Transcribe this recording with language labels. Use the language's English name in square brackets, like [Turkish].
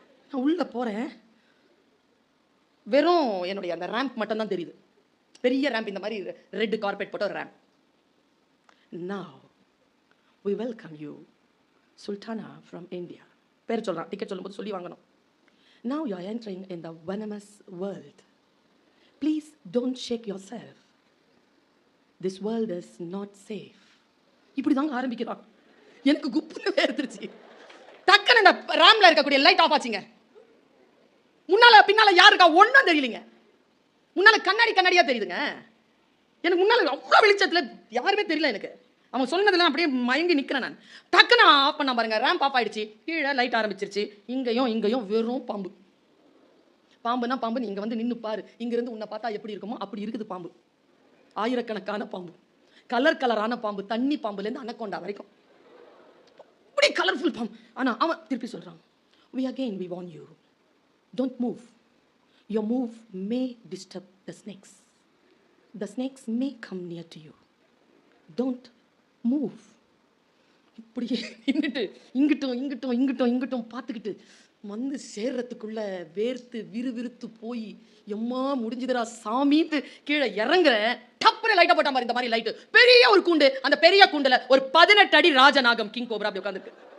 [Tamil] நான் உள்ளே போகிறேன், வெறும் என்னுடைய அந்த ரேம்ப் மட்டும் தான் தெரியுது. பெரிய ரேம்ப், இந்த மாதிரி ரெட் கார்பெட் போட்ட ஒரு ramp. [English] Now we welcome you Sultana from India. [Tamil] பேர் சொல்றான், டிக்கெட் சொல்லும்போது சொல்லி வாங்கணும். [English] Now you are entering in the venomous world. Please don't shake yourself. This world is not safe. [Tamil] இப்படி தாங்க ஆரம்பிக்கிறான். எனக்கு குப்புன்னு வேர்த்துருச்சு. டக்குன்னு இந்த ரேம்ல இருக்கக்கூடிய லைட் ஆஃப் ஆச்சுங்க. முன்னால பின்னால யார் இருக்கா ஒன்றும் தெரியலங்க. முன்னால கண்ணாடியா தெரியுதுங்க. எனக்கு முன்னால அவ்வளோ வெளிச்சத்தில் யாருமே தெரியல எனக்கு. அவன் சொன்னதெல்லாம் அப்படியே மயங்கி நிற்கிறேன் நான். டக்குன்னு ஆஃப் பண்ண பாருங்க, ரேம்ப் ஆஃப் ஆயிடுச்சு. கீழே லைட் ஆரம்பிச்சிருச்சு. இங்கேயும் வெறும் பாம்புனா பாம்பு. நீங்க வந்து நின்று பாரு, இங்கிருந்து உன்னை பார்த்தா எப்படி இருக்குமோ அப்படி இருக்குது பாம்பு. ஆயிரக்கணக்கான பாம்பு, கலரான பாம்பு, தண்ணி பாம்புலேருந்து அனக்கொண்டா வரைக்கும் அப்படி கலர்ஃபுல் பாம்பு. ஆனால் அவன் திருப்பி சொல்றான், [English] we warn you, don't move. Your move may disturb the snakes. The snakes may come near to you. Don't move. [Tamil] இப்படி நின்றுட்டு இங்கிட்டும் பார்த்துக்கிட்டு வந்து சேர்றதுக்குள்ள வேர்த்து விறுவிறுத்து போய் எம்மா முடிஞ்சுதுரா சாமிட்டு கீழே இறங்குற. டப்புனு லைட்டை போட்ட மாதிரி, இந்த மாதிரி லைட்டு, பெரிய ஒரு கூண்டு. அந்த பெரிய கூண்டுல ஒரு 18 அடி ராஜநாகம் கிங் கோப்ரா அப்படி உட்காந்துருக்கு.